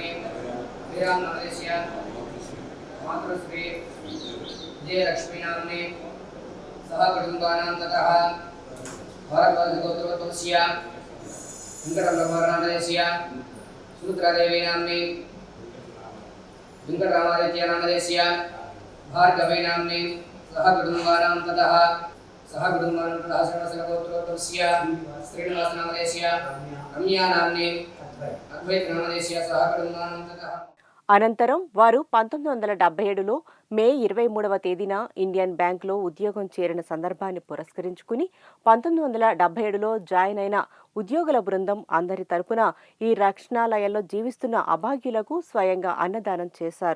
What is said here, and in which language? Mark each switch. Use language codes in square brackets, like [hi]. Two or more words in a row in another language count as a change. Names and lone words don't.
[sa] विराम नामदेशिया मातृश्री जय लक्ष्मी नामने सह कुटुंबानां ततः भारद्वाज गोत्र तुलसिया सुंदर नामदेशिया सूत्रदेवी नामने वेंकटरामादित्य नामदेशिया भार्गवी नामने सह कुटुंबानां ततः सर्वसगोत्रोत्तमस्या श्रीनिवास नामदेशिया रम्या नामने अद्वैत नामदेशिया सह कुटुंबानां ततः. [te] అనంతరం వారు 1977లో మే 23వ తేదీన ఇండియన్ బ్యాంకులో ఉద్యోగం చేరిన సందర్భాన్ని పురస్కరించుకుని 1977లో జాయిన్ అయిన ఉద్యోగుల బృందం అందరి తరపున ఈ రక్షణాలయంలో జీవిస్తున్న అభాగ్యులకు స్వయంగా అన్నదానం చేశారు.